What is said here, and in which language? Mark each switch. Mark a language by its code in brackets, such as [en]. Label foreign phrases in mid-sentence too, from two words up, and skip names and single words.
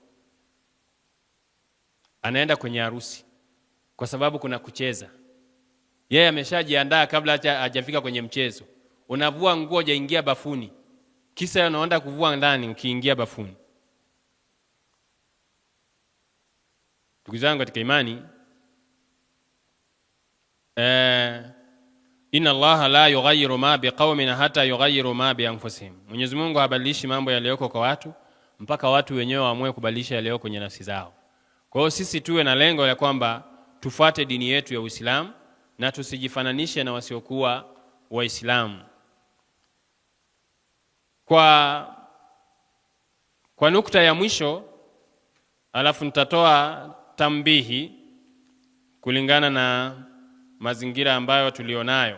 [sw] Anaenda kwenye harusi kwa sababu kuna kucheza. Yeye ameshajiandaa kabla hajafika kwenye mchezo. Unavua nguo hujaingia bafuni, kisa unaenda kuvua ndani ukiingia bafuni. Ndugu zangu katika imani, [ar] إن الله لا يغير ما بقوم حتى يغيروا ما بأنفسهم, [sw] Mwenyezi Mungu habadilishi mambo yaliyoko kwa watu mpaka watu wenyewe waamue kubadilisha yaliyoko kwenye nafsi zao. Kwa hiyo sisi tuwe na lengo la kwamba tufuate dini yetu ya Uislamu na tusijifananishe na wasiokuwa Waislamu. Kwa nukta ya mwisho, alafu nitatoa tambihi kulingana na mazingira ambayo tulionayo.